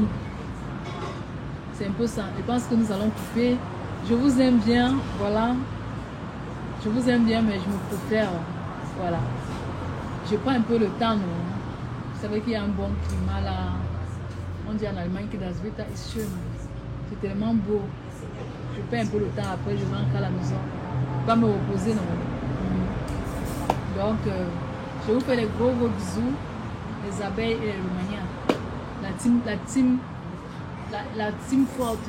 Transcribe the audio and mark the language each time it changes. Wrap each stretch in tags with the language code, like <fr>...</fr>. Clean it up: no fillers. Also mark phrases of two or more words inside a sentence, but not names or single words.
<fr>C'est un peu ça. Je pense que nous allons couper. Je vous aime bien. Voilà. Je vous aime bien, mais je me préfère. Voilà. Je prends un peu le temps. Non? Vous savez qu'il y a un bon climat là. On dit en Allemagne que</fr> <de>das Wetter ist schön.</de> <fr>C'est tellement beau. Je perds un peu le temps. Après, je rentre à la maison. Pas me reposer. Non? Donc, je vous fais les gros bisous. Les abeilles et les Romaniens. La team forte.</fr>